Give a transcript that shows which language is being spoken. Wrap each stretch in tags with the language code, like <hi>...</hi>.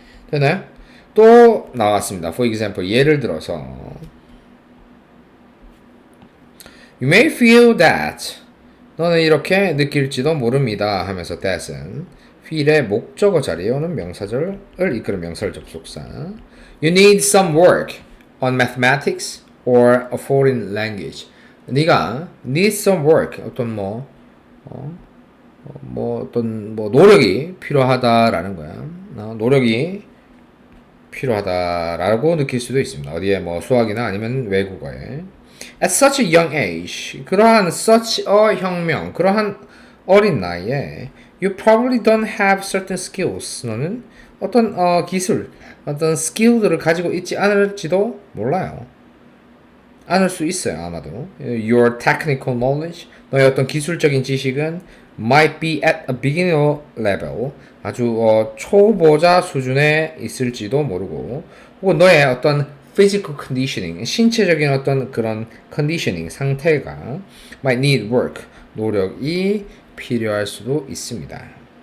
<ko>되나요? 또 나왔습니다.</ko> <en>For example,</en> <ko>예를 들어서</ko> <en>You may feel that,</en> <ko>너는 이렇게 느낄지도 모릅니다 하면서 that은 feel의 목적어 자리에 오는 명사절을 이끄는 명사절 접속사.</ko> <en>You need some work on mathematics or a foreign language.</en> <ko>네가</ko> <en>need some work,</en> <ko>어떤 어떤 노력이 필요하다라는 거야. 노력이 필요하다라고 느낄 수도 있습니다. 어디에 뭐 수학이나 아니면 외국어에.</ko> <en>At such a young age,</en> <ko>그러한 such a 혁명, 그러한 어린 나이에</ko> <en>you probably don't have certain skills.</en> <ko>너는 어떤 기술, 어떤 스킬들을 가지고 있지 않을지도 몰라요. 않을 수 있어요, 아마도.</ko> <en>Your technical knowledge,</en> <ko>너의 어떤 기술적인 지식은</ko> <en>might be at a beginner level,</en> <ko>아주 초보자 수준에 있을지도 모르고, 혹은 너의 어떤</ko> <en>physical conditioning,</en> <ko>신체적인 어떤 그런 conditioning 상태가</ko> <en>might need work,</en> <ko>노력이 필요할 수도 있습니다.</ko>